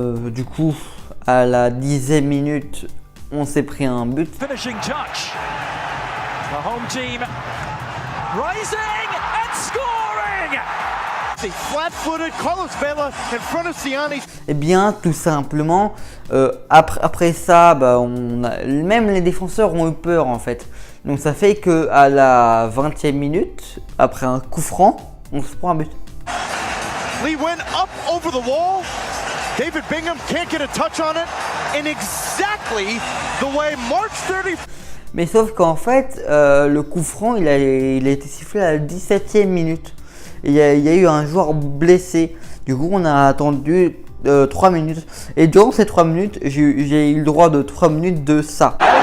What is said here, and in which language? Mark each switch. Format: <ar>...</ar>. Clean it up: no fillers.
<fr>Du coup, à la 10e minute, on s'est pris un but.</fr> <en>Finishing touch. The home team rising and scoring. Flat-footed Carlos Vela in front of Ciani.</en> <fr>Eh bien, tout simplement, après ça, même les défenseurs ont eu peur en fait. Donc ça fait que à la 20e minute, après un coup franc, on se prend un but.</fr> <en>Lee went up over the wall. David Bingham can't get a touch on it in exactly the way March 30.</en> <fr>Mais sauf qu'en fait, le coup franc, il a été sifflé à la 17e minute. Il y a eu un joueur blessé. Du coup, on a attendu 3 minutes. Et durant ces 3 minutes, j'ai eu le droit de 3 minutes de ça.</fr>